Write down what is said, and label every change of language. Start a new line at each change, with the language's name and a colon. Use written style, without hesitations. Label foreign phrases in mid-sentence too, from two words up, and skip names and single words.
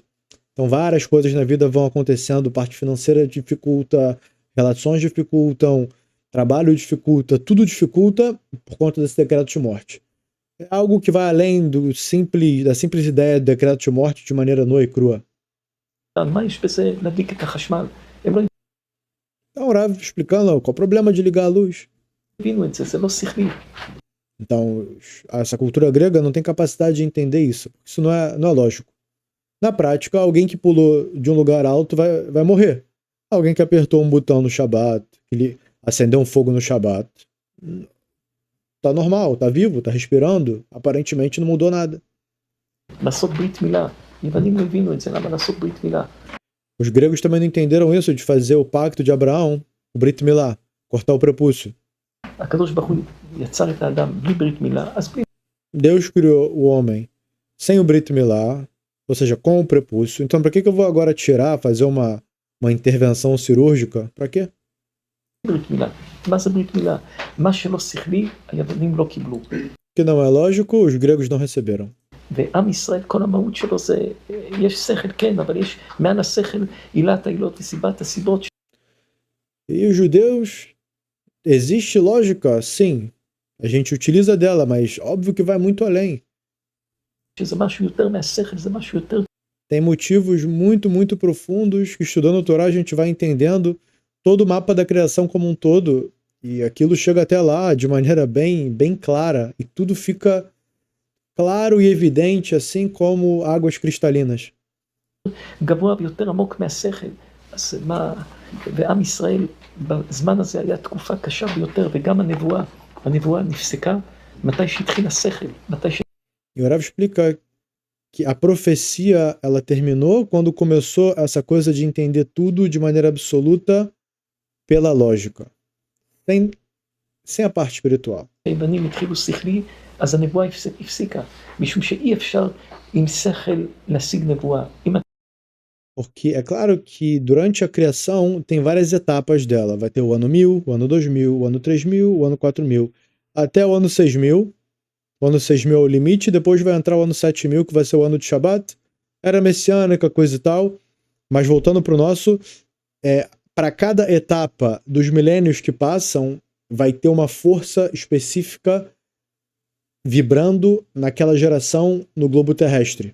Portuguese: Então várias coisas na vida vão acontecendo, parte financeira dificulta, relações dificultam, trabalho dificulta, tudo dificulta por conta desse decreto de morte. É algo que vai além da simples ideia do decreto de morte de maneira nua e crua.
Hebrew: מה יש בזה להדליק את החשמל? הם לא
Portuguese: Então o Rav explicando qual é o problema de ligar a luz.
Hebrew: הבינו את זה, זה לא שכלי.
Portuguese: Então essa cultura grega não tem capacidade de entender isso. Isso não é lógico. Na prática, alguém que pulou de um lugar alto vai morrer. Alguém que apertou um botão no Shabat, que ele acendeu um fogo no Shabat, tá normal, tá vivo, tá respirando, aparentemente não mudou nada.
Hebrew: לעשות ברית מילה. יוונים לא הבינו את זה, למה לעשות ברית מילה?
Portuguese: Os gregos também não entenderam isso de fazer o pacto de Abraão, o
Hebrew: ברית מילה,
Portuguese: cortar o prepúcio.
Hebrew: הקדוש ברוך הוא יצר את האדם בלי ברית מילה, אז בלי...
Portuguese: Deus criou o homem sem o
Hebrew: ברית מילה,
Portuguese: ou seja, com o prepúcio. Então, para que eu vou agora fazer uma intervenção cirúrgica? Para quê?
Hebrew: ברית מילה. מה זה ברית מילה? מה שלא שכלי, היוונים לא קיבלו.
Portuguese: Que não é lógico, os gregos não receberam.
Hebrew: ועם ישראל, כל המהות שלו זה, יש שכל, כן, אבל יש מעל השכל עילת העילות וסיבת הסיבות.
Portuguese: E os judeus, existe lógica? Sim. A gente utiliza dela, mas óbvio que vai muito além.
Hebrew: שזה משהו יותר מהשכל, זה משהו יותר...
Portuguese: Tem motivos muito, muito profundos que estudando o Torá a gente vai entendendo todo o mapa da criação como um todo e aquilo chega até lá de maneira bem, bem clara e tudo fica claro e evidente, assim como águas cristalinas.
Hebrew: גבוה ויותר עמוק מהשכל. אז מה... ועם ישראל, בזמן הזה היה תקופה קשה ביותר, וגם הנבואה נפסקה מתי שהתחיל השכל, מתי ש...
Portuguese: E o Rav explica que a profecia ela terminou quando começou essa coisa de entender tudo de maneira absoluta pela lógica, sem a parte espiritual.
Hebrew: היוונים התחילו שכלי, אז הנבואה הפסיקה, משום שאי אפשר עם שכל להשיג נבואה.
Portuguese: Porque é claro que durante a criação tem várias etapas dela. Vai ter o ano 1000, o ano 2000, o ano 3000, o ano 4000, até o ano 6000. O ano 6000 é o limite, depois vai entrar o ano 7000, que vai ser o ano de Shabat. Era messiânica, coisa e tal. Mas voltando para o nosso, para cada etapa dos milênios que passam, vai ter uma força específica vibrando naquela geração no globo terrestre.